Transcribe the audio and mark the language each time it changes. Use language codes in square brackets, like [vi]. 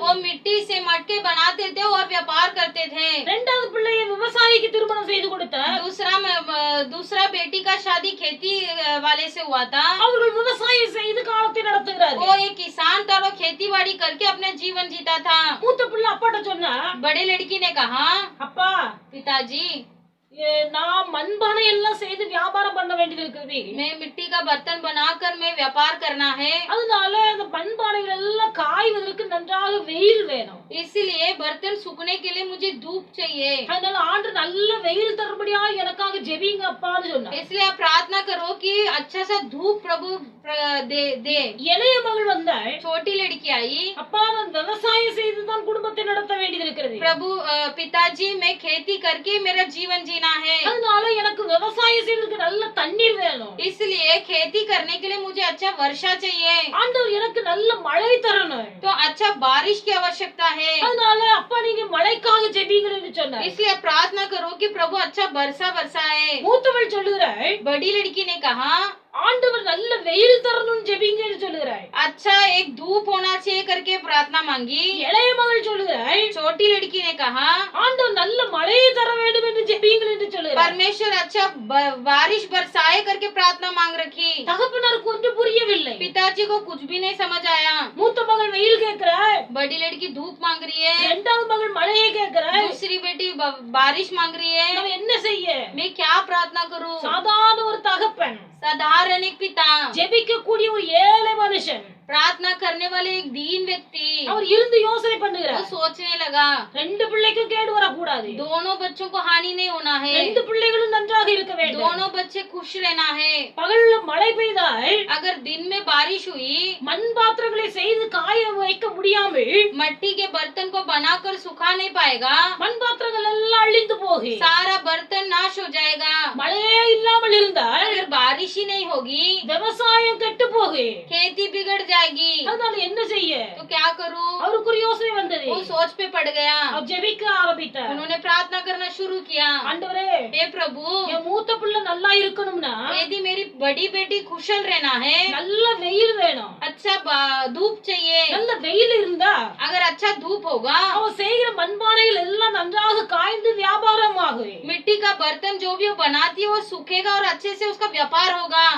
[hi] वो मिट्टी से मटके बनाते थे और व्यापार करते थे. [ta] இரண்டாவது பிள்ளையை விவசாயிக்கு திருமணம் செய்து கொடுத்தார். [hi] दूसरा बेटी का शादी खेती वाले से हुआ था. [ta] அவர்கள் விவசாயம் செய்து காலத்தை நடத்துகிறார். [hi] वो एक किसान था और खेती बाड़ी करके अपना जीवन जीता था. [ta] மூத்த பிள்ளை அப்பாட்ட சொன்னா, [hi] बड़े लड़की ने कहा [ta] அப்பா [hi] पिताजी [ta] நான் மண்பானை எல்லாம் செய்து வியாபாரம் பண்ண வேண்டியது இருக்குது. [hi] मैं मिट्टी का बर्तन बनाकर मैं व्यापार करना है. [ta] அதனால அந்த மண்பானைகள் எல்லாம் காய்வதற்கு நன்றாக வெயில் வேணும். [hi] इसलिए बर्तन सूखने के लिए मुझे धूप चाहिए. [ta] அதனால ஆண்டு நல்ல வெயில் தரும்படியா எனக்காக ஜெபிங்க அப்பான்னு சொன்னார். [hi] इसलिए आप प्रार्थना करो कि अच्छा सा धूप प्रभु दे. [ta] இளைய மகள் வந்தாள். [hi] छोटी लड़की आई. [ta] அப்பா நான் விவசாயம் செய்து தான் குடும்பத்தை நடத்த வேண்டியது இருக்கிறது. [hi] प्रभु पिताजी मैं खेती करके मेरा जीवन जीना है. [ta] அதனால எனக்கு விவசாயம் செய்யறதுக்கு நல்ல தண்ணீர் வேணும். [hi] इसलिए खेती करने के लिए मुझे अच्छा वर्षा चाहिए. [ta] ஆண்டவர் எனக்கு நல்ல மழை தரணும். [hi] तो अच्छा बारिश की आवश्यकता है. [ta] அதனால அப்பா நீங்க மழைக்காக ஜெபிங்கன்னு சொன்னார். [hi] इसलिए प्रार्थना करो कि प्रभु अच्छा वर्षा बरसाए. [ta] மூத்தவள் சொல்லுகிறாள், [hi] बड़ी लड़की ने कहा [ta] ஆண்டவர் நல்ல வெயில் தரணும்னு ஜெபிங்கன்னு சொல்லுகிறாள். [hi] अच्छा एक धूप होना चाहिए करके प्रार्थना मांगी. [ta] இளைய மகள் சொல்லுகிறாள், [hi] छोटी लड़की ने कहा [ta] ஆண்டவர் நல்ல மழையை தர வேண்டும் என்று ஜெபிங்கன்னு சொல்லுகிறாள். [hi] परमेश्वर अच्छा बारिश बरसाए करके प्रार्थना मांग रखी. [ta] தகப்பனாருக்கு ஒன்றும் புரியவில்லை. [hi] पिताजी को कुछ भी नहीं समझ आया. [ta] மூத்த மகள் வெயில் கேட்கிறாள். [hi] बड़ी लड़की धूप मांग रही है. [ta] இரண்டாவது மகள் மழையை கேட்கிறாள். [hi] दूसरी बेटी बारिश मांग रही है. [ta] நம்ம என்ன செய்ய? [hi] मैं क्या प्रार्थना करूं? [ta] சாதாரண ஒரு தகப்பன் [hi] साधारण एक पिता [ta] ஜெபிக்க கூடிய ஒரு ஏழை மனுஷன் [hi] प्रार्थना करने वाले एक दीन व्यक्ति [ta] அவர் இருந்து யோசனை [hi] वो [ta] பண்ணுகிறார், [hi] सोचने लगा [ta] ரெண்டு பிள்ளைக்கும் கேடு வரக்கூடாது, [hi] दोनों बच्चों को हानि नहीं होना है, [ta] ரெண்டு பிள்ளைகளும் நன்றாக இருக்க வேண்டும். [hi] दोनों बच्चे खुश रहना है. [ta] பகல்ல மழை பெய்தால் [hi] अगर दिन में बारिश हुई, [ta] மண் பாத்திரங்களை செய்து காய வைக்க முடியாமல் [hi] मट्टी के बर्तन को बनाकर सुखा नहीं पाएगा, [ta] மண் பாத்திரங்கள் எல்லாம் அழிந்து போகி, [hi] सारा बर्तन नाश हो जाएगा. [ta] மழையே இல்லாமல் இருந்தால் [hi] अगर बारिश ही नहीं होगी, [ta] விவசாயம் கெட்டு போகி, [hi] खेती बिगड़ जाएगी. [ta] அதனால என்ன செய்ய? [hi] तो क्या करूं? [ta] அவருக்கு ஒரு யோசனை வந்தது. [hi] वो सोच पे पड़ गया. [ta] அவர் ஜெபிக்க ஆரம்பித்தார். [hi] उन्होंने प्रार्थना करना शुरू किया. [ta] ஆண்டவரே, [hi] हे प्रभु, [ta] என் மூத்த பிள்ளை நல்லா இருக்கணும்னா [hi] यदि मेरी बड़ी बेटी कुशल रहना है, [ta] நல்ல வெயில் வேணும். [hi] अच्छा धूप चाहिए. [ta] நல்ல வெயில் இருந்தா [hi] अगर अच्छा धूप होगा, [ta] அவன் செய்கிற மண்பானைகள் எல்லாம் நன்றாக காய்ந்து வியாபாரம் ஆகும். [hi] मिट्टी का बर्तन जो भी वो बनाती है वो सूखेगा और अच्छे से उसका व्यापार होगा.